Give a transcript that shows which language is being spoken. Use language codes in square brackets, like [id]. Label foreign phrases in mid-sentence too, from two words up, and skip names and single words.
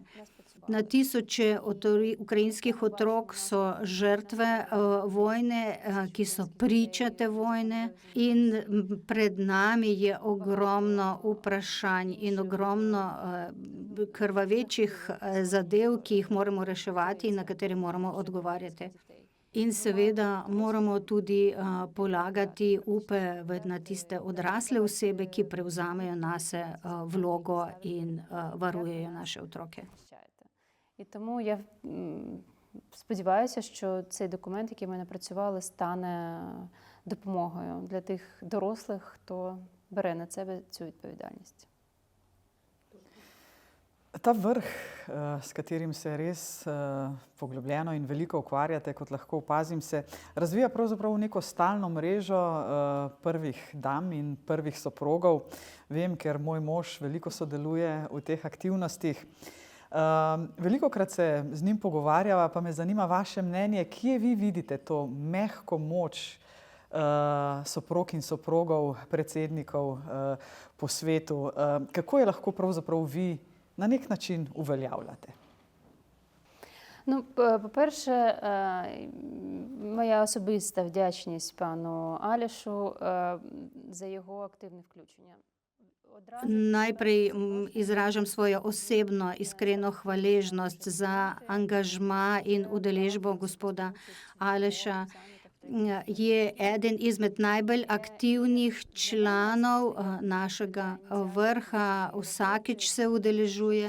[sl] Na tisoče ukrajinskih otrok so žrtve vojne, ki so priče te vojne, in pred nami je ogromno vprašanj in ogromno krvavečih zadev, ki jih moramo reševati in na katere moramo odgovarjati. In seveda moramo tudi polagati upe na tiste odrasle osebe, ki prevzamejo nase vlogo in varujejo naše otroke. [uk] І тому я сподіваюся, що цей документ, який ми напрацювали, стане допомогою для тих дорослих, хто бере на себе цю відповідальність. [sl] Ta vrh, s katerim se res poglobljeno in veliko ukvarjate, kot lahko opazim, se razvija pravzaprav v neko stalno mrežo prvih dam in prvih soprogov. Vem, ker moj mož veliko sodeluje v teh aktivnostih. Velikokrat se z njim pogovarjava, pa me zanima vaše mnenje, kje vi vidite to mehko moč soprog in soprogov, predsednikov po svetu. Kako je lahko pravzaprav vi na nek način uveljavljate? [uk] Ну, по-перше, моя особиста вдячність пану Алішу за його активне включення. [sl] Najprej izražam svojo osebno, iskreno hvaležnost za angažma in udeležbo gospoda Aleša. Je eden izmed najbolj aktivnih članov našega vrha, vsakič se udeležuje.